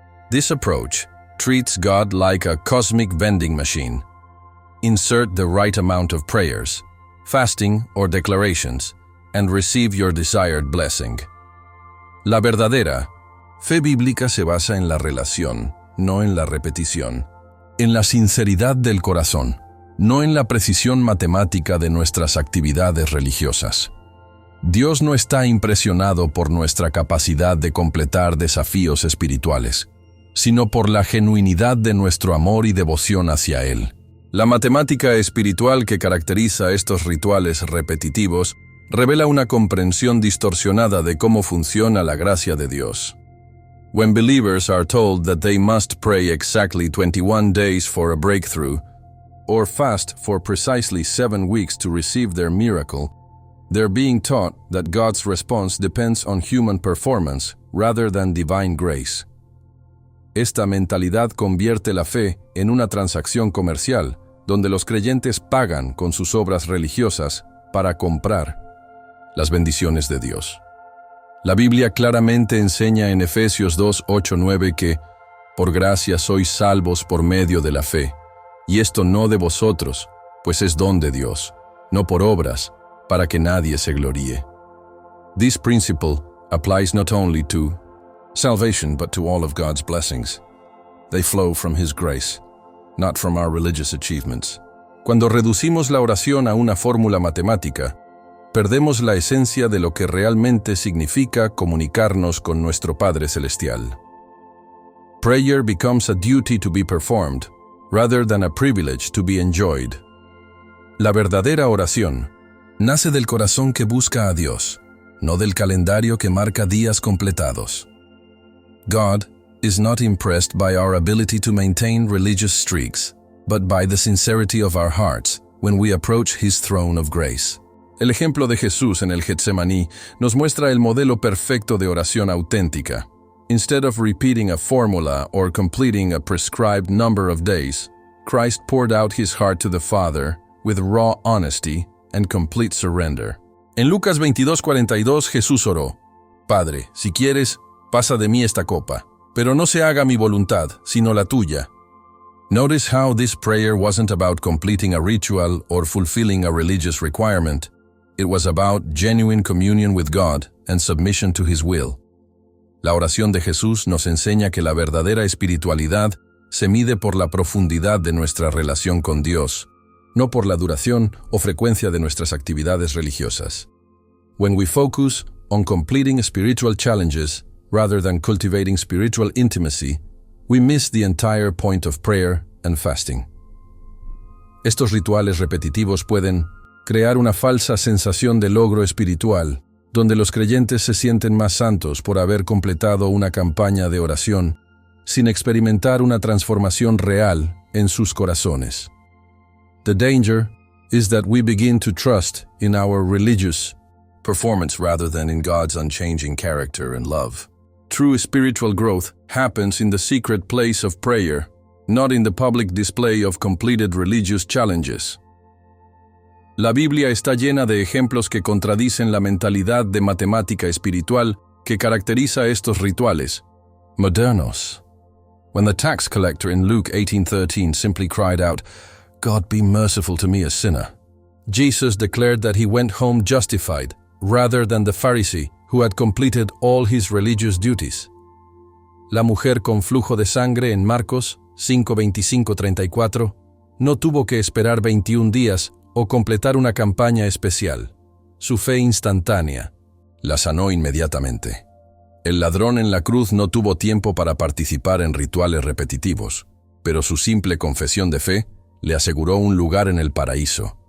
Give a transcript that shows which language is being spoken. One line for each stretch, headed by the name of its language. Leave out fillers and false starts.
English: This approach treats God like a cosmic vending machine. Insert the right amount of prayers, fasting, or declarations, and receive your desired blessing.
Spanish: La verdadera fe bíblica se basa en la relación, no en la repetición, en la sinceridad del corazón, no en la precisión matemática de nuestras actividades religiosas. Dios no está impresionado por nuestra capacidad de completar desafíos espirituales, sino por la genuinidad de nuestro amor y devoción hacia Él. La matemática espiritual que caracteriza estos rituales repetitivos revela una comprensión distorsionada de cómo funciona la gracia de Dios.
English: When believers are told that they must pray exactly 21 days for a breakthrough, or fast for precisely 7 weeks to receive their miracle, they're being taught that God's response depends on human performance rather than divine grace.
Spanish: Esta mentalidad convierte la fe en una transacción comercial, donde los creyentes pagan con sus obras religiosas para comprar las bendiciones de Dios. La Biblia claramente enseña en Efesios 2, 8, 9 que por gracia sois salvos por medio de la fe, y esto no de vosotros, pues es don de Dios, no por obras, para que nadie se gloríe.
English: This principle applies not only to salvation but to all of God's blessings. They flow from His grace, not from our religious achievements.
Spanish: Cuando reducimos la oración a una fórmula matemática, perdemos la esencia de lo que realmente significa comunicarnos con nuestro Padre Celestial.
English: Prayer becomes a duty to be performed, rather than a privilege to be enjoyed.
Spanish: La verdadera oración nace del corazón que busca a Dios, no del calendario que marca días completados.
English: God is not impressed by our ability to maintain religious streaks, but by the sincerity of our hearts when we approach His throne of grace.
Spanish: El ejemplo de Jesús en el Getsemaní nos muestra el modelo perfecto de oración auténtica.
English: Instead of repeating a formula or completing a prescribed number of days, Christ poured out His heart to the Father with raw honesty and complete surrender.
Spanish: En Lucas 22:42 Jesús oró: Padre, si quieres, pasa de mí esta copa, pero no se haga mi voluntad, sino la tuya.
English: Notice how this prayer wasn't about completing a ritual or fulfilling a religious requirement. It was about genuine communion with God and submission to His will.
Spanish: La oración de Jesús nos enseña que la verdadera espiritualidad se mide por la profundidad de nuestra relación con Dios, no por la duración o frecuencia de nuestras actividades religiosas.
English: When we focus on completing spiritual challenges rather than cultivating spiritual intimacy, we miss the entire point of prayer and fasting.
Spanish: Estos rituales repetitivos pueden crear una falsa sensación de logro espiritual, donde los creyentes se sienten más santos por haber completado una campaña de oración, sin experimentar una transformación real en sus corazones.
English: The danger is that we begin to trust in our religious performance rather than in God's unchanging character and love. True spiritual growth happens in the secret place of prayer, not in the public display of completed religious challenges.
Spanish: La Biblia está llena de ejemplos que contradicen la mentalidad de matemática espiritual que caracteriza estos rituales modernos.
English: When the tax collector in Luke 18:13 simply cried out, "God be merciful to me, a sinner," Jesus declared that he went home justified, rather than the Pharisee who had completed all his religious duties.
Spanish: La mujer con flujo de sangre en Marcos 5:25-34 no tuvo que esperar 21 días o completar una campaña especial. Su fe instantánea la sanó inmediatamente. El ladrón en la cruz no tuvo tiempo para participar en rituales repetitivos, pero su simple confesión de fe le aseguró un lugar en el paraíso.